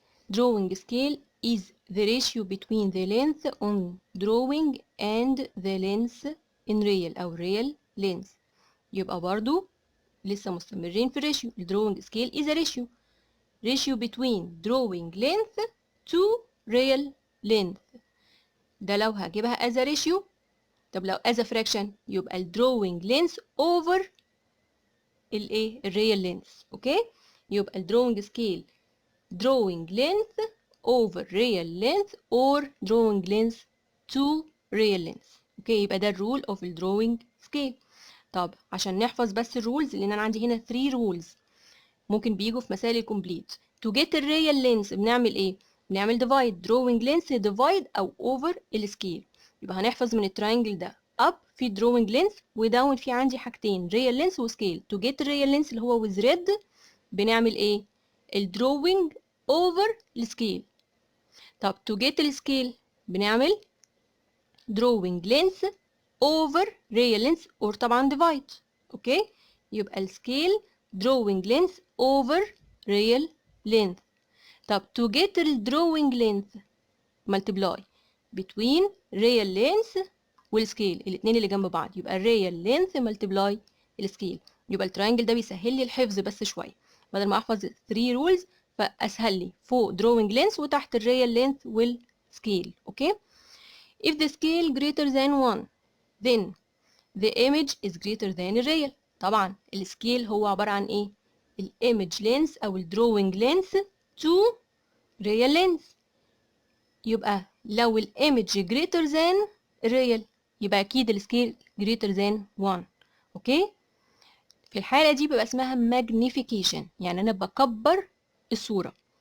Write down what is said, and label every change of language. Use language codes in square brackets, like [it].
[en] Drawing scale is the ratio between the length on drawing and the length in real [ar] أو [en] real length. [ar] يبقى برضو لسه مستمرين في الريشيو. [en] drawing scale is a ratio between drawing length to real length. [ar] ده لو هجيبها [en] as a ratio. [ar] طب لو [en] as a fraction [ar] يبقى ال [en] drawing length over [ar] الايه الريال [en] length. [ar] اوكي، يبقى ال [en] drawing scale drawing length over real length or drawing length to real length. [ar] اوكي، يبقى ده الرول [en] of [ar] ال [en] drawing scale. [ar] طب عشان نحفظ بس الرولز، لان انا عندي هنا [en] 3 rules [ar] ممكن بيجوا في مسائل الكومبليت. [en] to get the real length [ar] بنعمل ايه؟ بنعمل [en] divide drawing length divide [ar] او [en] over السكيل. [ar] يبقى هنحفظ من التراينجل ده [en] up [ar] في [en] drawing length [ar] وداون في عندي حاجتين [en] real length [ar] وسكيل. [en] to get the real length [ar] اللي هو [en] with red [ar] بنعمل ايه؟ [en] الدروينج over السكيل. [ar] طب [en] to get السكيل [ar] بنعمل [en] drawing length over real length or [ar] طبعا [en] divide. [ar] اوكي، يبقى [en] السكيل drawing length over real length. [ar] طب [en] to get the drawing length multiply between real length والسكيل، [ar] الاتنين اللي جنب بعض، يبقى [en] real length multiply السكيل. [ar] يبقى التراينجل ده بيسهل لي الحفظ بس شويه، بدل ما احفظ [en] 3 rules [ar] فاسهل لي فوق [en] drawing length [ar] وتحت الريال length والسكيل. اوكي، [en] if the scale greater than 1 then the image is greater than الريال. [ar] طبعا السكيل هو عبارة عن ايه؟ الايمج [en] length [ar] او الدروينج [en] length to real length. [ar] يبقى لو الايمج [en] greater than [ar] الريال يبقى اكيد السكيل [en] greater than 1. [ar] اوكي، في الحالة دي بيبقى اسمها magnification، يعني انا بكبر الصورة.